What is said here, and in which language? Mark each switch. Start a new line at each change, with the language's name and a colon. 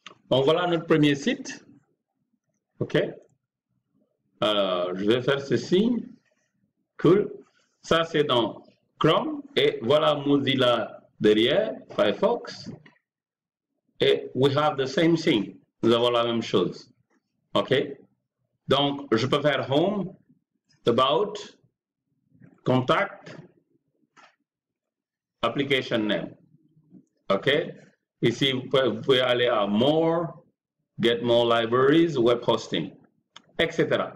French: Donc, voilà notre premier site. OK. Alors, je vais faire ceci. Cool. Ça, c'est dans Chrome. Et voilà Mozilla derrière, Firefox.
English: Et we have the same thing.
French: Nous avons la même chose. OK. Donc, je peux faire Home, About, Contact, Application Name. OK. Ici, vous pouvez aller à More, Get More Libraries, Web Hosting, etc.